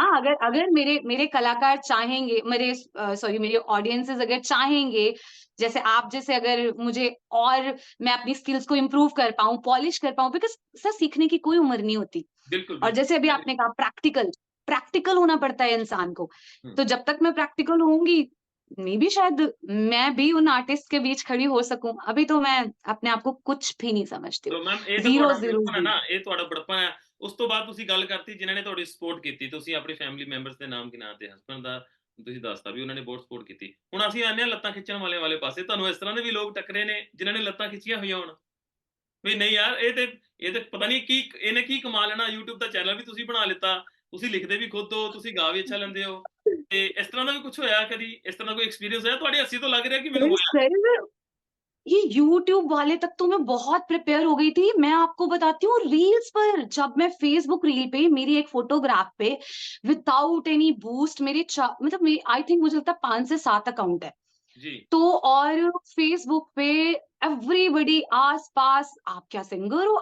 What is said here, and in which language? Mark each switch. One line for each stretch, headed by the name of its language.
Hindi: हाँ, अगर अगर मेरे मेरे कलाकार चाहेंगे, मेरे सॉरी मेरे ऑडियंसेस अगर चाहेंगे, जैसे आप जैसे अगर मुझे और मैं अपनी स्किल्स को इम्प्रूव कर पाऊँ, पॉलिश कर पाऊँ बिकॉज़ सर सीखने की कोई उम्र नहीं होती। बिल्कुल, और बिल्कुल। जैसे अभी
English: very
Hindi: आपने कहा प्रैक्टिकल, प्रैक्टिकल होना पड़ता है इंसान को। हुँ। तो जब तक मैं प्रैक्टिकल होंगी, मेबी शायद मैं भी उन आर्टिस्ट के बीच खड़ी हो सकूँ। अभी तो मैं अपने आप को कुछ भी नहीं समझती हूँ। तो मैम
Punjabi: ਇਹ ਤਾਂ
Hindi: ज़ीरो
Punjabi: ਤੁਹਾਡਾ
Hindi: ज़ीरो
Punjabi: ਬੜਪਨ ਹੈ ਨਾ,
Hindi: ज़ीरो।
Punjabi: ਇਹ ਤੁਹਾਡਾ ਬੜਪਨ ਹੈ। ਉਸ ਤੋਂ ਬਾਅਦ ਤੁਸੀਂ ਗੱਲ ਕਰਤੀ ਜਿਨ੍ਹਾਂ ਨੇ ਤੁਹਾਡੀ ਸਪੋਰਟ ਕੀਤੀ, ਤੁਸੀਂ ਆਪਣੀ ਫੈਮਿਲੀ ਮੈਂਬਰਸ ਦੇ ਨਾਮ ਗਿਣਾ ਤੇ ਹਸਬੈਂਡ ਦਾ ਤੁਸੀਂ ਦੱਸਤਾ ਵੀ ਉਹਨਾਂ ਨੇ ਬਹੁਤ ਸਪੋਰਟ ਕੀਤੀ। ਹੁਣ ਅਸੀਂ ਆਉਂਦੇ ਹਾਂ ਲੱਤਾਂ ਖਿੱਚਣ ਵਾਲੇ ਪਾਸੇ, ਤੁਹਾਨੂੰ ਇਸ ਤਰ੍ਹਾਂ ਦੇ ਵੀ ਲੋਕ ਟੱਕਰੇ ਨੇ ਜਿਨ੍ਹਾਂ ਨੇ ਲੱਤਾਂ ਖਿੱਚੀਆਂ ਹੋਈਆਂ ਹੋਣ? ਵੀ ਨਹੀਂ ਯਾਰ ਇਹ ਤੇ ਪਤਾ ਨਹੀਂ ਕੀ ਇਹਨੇ ਕੀ ਕਮਾ ਲੈਣਾ, YouTube ਦਾ ਚੈਨਲ ਵੀ ਤੁਸੀਂ ਬਣਾ ਲਿੱਤਾ, ਤੁਸੀਂ ਲਿਖਦੇ ਵੀ ਖੁਦ ਹੋ, ਤੁਸੀਂ ਗਾ ਵੀ ਅੱਛਾ ਲੈਂਦੇ ਹੋ, ਤੇ ਇਸ ਤਰ੍ਹਾਂ ਦਾ ਵੀ ਕੁਛ ਹੋਇਆ ਕਦੀ? ਇਸ तरह ਦਾ ਕੋਈ ਐਕਸਪੀਰੀਅੰਸ ਹੋਇਆ? ਤੁਹਾਡੀ ਹੱਸੀ ਤੋਂ ਲੱਗ ਰਿਹਾ ਕਿ ਮੈਨੂੰ
Hindi: सर
Punjabi: ਹੋਇਆ।
Hindi: सर ये यूट्यूब वाले तक तो मैं बहुत प्रिपेयर हो गई थी। मैं आपको बताती हूँ रील्स पर जब मैं फेसबुक रील पे मेरी एक फोटोग्राफ पे
English: without any boost
Hindi: मेरे मतलब मेरी
English: I think
Hindi: मुझे लगता है 5 से 7 अकाउंट है। जी। तो और फेसबुक पे एवरीबॉडी आस-पास आप क्या सिंगर हो?